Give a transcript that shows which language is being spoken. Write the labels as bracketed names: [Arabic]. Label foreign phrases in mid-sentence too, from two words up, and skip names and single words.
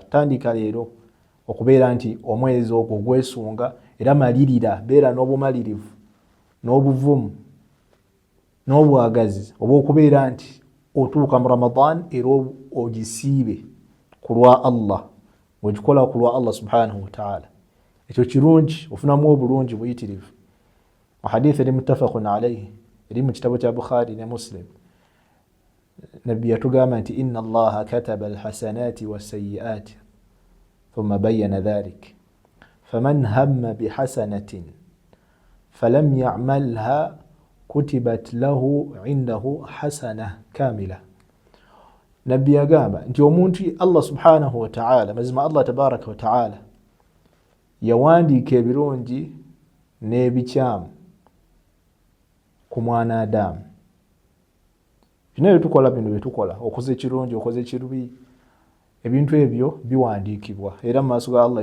[Ganda] Tandika leero okubeera nti omwezi ogwo gwesunga era malirira, beera n'obumalirivu n'obuvumu n'obwagazi obw'okubeera nti otuuka mu Ramadan era ogisiibe ku lwa Allah, ng'ogikola ku lwa Allah [Arabic] سبحانه وتعالى. [Ganda] Ekyo kirungi, ofunamu obulungi buyitirivu. Hadithi eri [Arabic] متفق عليه, [Ganda] eri mu kitabo kya Bukhari ne Muslim. Nabbi yatugamba nti [Arabic] إن الله كتب الحسنات والسيئات ثم بين ذلك فمن هم بحسنة فلم يعملها كتبت له عنده حسنة كاملة. [Ganda] Nabbi yagamba nti omuntu Allah [Arabic] سبحانه وتعالى, [Ganda] mazima Allah [Arabic] تبارك وتعالى [Ganda] yawandiika ebirungi n'ebikyamu ku mwana Adamu. Bino byetukola, okoze ekirungi, okoze ekirubi, ebintu ebyo biwandiikibwa era mu maaso ga Allah.